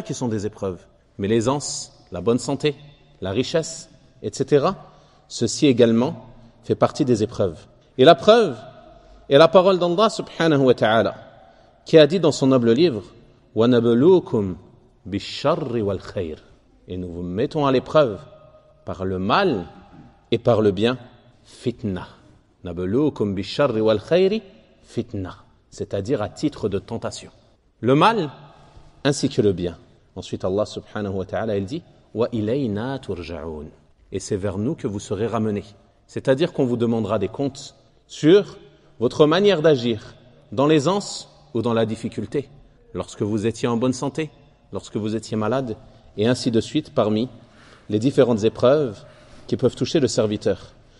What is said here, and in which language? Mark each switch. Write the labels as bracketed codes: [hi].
[fr] qui sont des épreuves, mais l'aisance, la bonne santé, la richesse, etc. Ceci également fait partie des épreuves. Et la preuve Et la parole d'Allah subhanahu wa ta'ala, qui a dit dans son noble livre, « [ar] وَنَبْلُوكُمْ بِالشَّرِّ وَالْخَيْرِ [fr] » Et nous vous mettons à l'épreuve par le mal et par le bien. [ar] Fitna. « نَبْلُوكُمْ بِالشَّرِّ وَالْخَيْرِ » Fitna. [fr] C'est-à-dire à titre de tentation. Le mal ainsi que le bien. Ensuite Allah subhanahu wa ta'ala, il dit « [ar] وَإِلَيْنَا تُرْجَعُونَ [fr] » Et c'est vers nous que vous serez ramenés. C'est-à-dire qu'on vous demandera des comptes sur votre manière d'agir, dans l'aisance ou dans la difficulté, lorsque vous étiez en bonne santé, lorsque vous étiez malade, et ainsi de suite parmi les différentes épreuves qui peuvent toucher le serviteur.